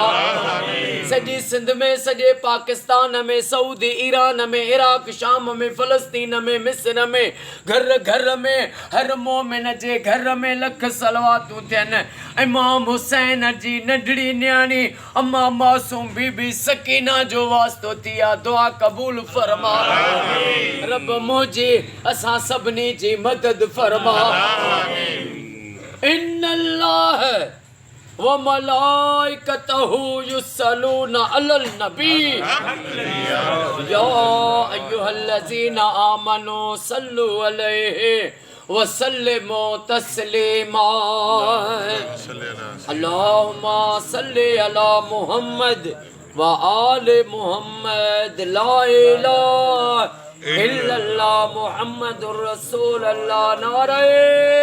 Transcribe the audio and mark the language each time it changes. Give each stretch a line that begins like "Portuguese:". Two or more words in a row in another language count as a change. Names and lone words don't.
Sindhi: सॼी सिंध में सॼे पाकिस्तान में सऊदी ईरान में इराक शाम में फ़लस्तीन में मिस्र में घर घर में हर मोमिन जे घर में लख सलवातूं थियनि। इमाम हुसैन जी नंढड़ी न्याणी अम्मा मासूम बीबी सकीना जो वास्तो थी आहे दुआ क़बूल फरमा। रब मुंहिंजी असां सभिनी जी मदद फरमा।
Arabic: إن الله و ملائكته يصلون على النبي يا أيها الذين آمنوا صلوا عليه و سلموا تسليما. اللهم صل على محمد و آل محمد لا إله إلا الله محمد رسول الله नारे